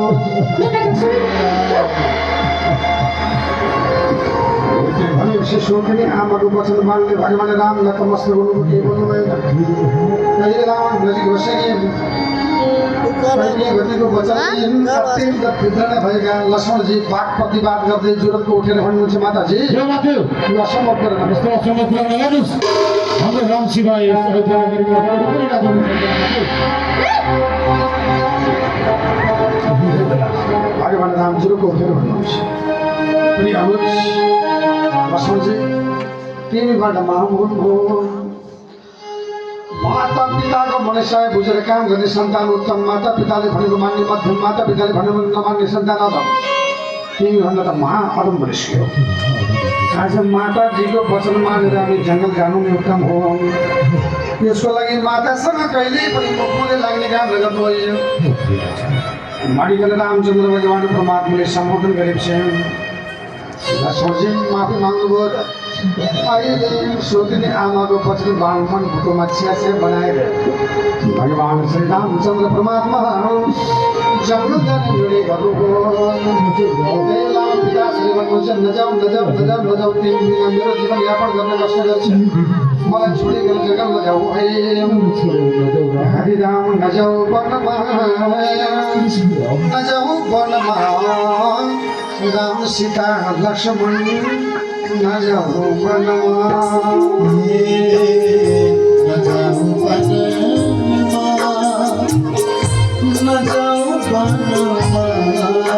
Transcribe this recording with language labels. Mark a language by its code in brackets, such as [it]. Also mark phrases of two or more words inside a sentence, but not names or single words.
[ne] भनेपछि सोधिनी आमाको वचन मान्ने भगवान रामलाई तमस्थ गर्नु के बोल्नु भएन कहिले राम नजिक बसेकी गतिको वचन अत्यन्त फिर्दना भएका लक्ष्मणजी वाक प्रतिवाद गर्दै जुरतको उठेर भन्नुहुन्छ माताजी असम्भव गरेर हाम्रो राम शिवाय भगवान राम जुरतको उठेर भन्नुहुन्छ अनि लक्ष्मणजी तिमीबाट महामूल हो माता पिताको मनसाय बुझेर काम गर्ने सन्तान उत्तम माता पिताले भनेको मान्ने मध्यम माता पिताले भनेको नमान्ने सन्तान अधम तिमीभन्दा त महा अधम मनुष्य हो आज माताजीको वचन मानेर हामी जङ्गल जानु नै उत्तम हो यसको लागि मातासँग कहिल्यै पनि मुखले लाग्ने काम गर्नुभयो माडिकन रामचन्द्र भगवान परमात्माले सम्बोधन गरेपछि लक्ष्मणजी माफी माग्नुभयो अहिले सोधिने आमाको वचन बालमन भुटोमा चिया बनाएर भगवान श्री रामचन्द्र परमात्मा जङ्गल जाने निर्णय गर्नुभयो पिताश्री भन्नुहुन्छ नजाऊ मेरो जीवनयापन गर्न कष्ट गर्छ मलाई छोडेर जङ्गल नजाऊ हरि राम नजाऊ वनमा राम सीता लक्ष्मण नजाऊ वनमा नजाऊ वनमा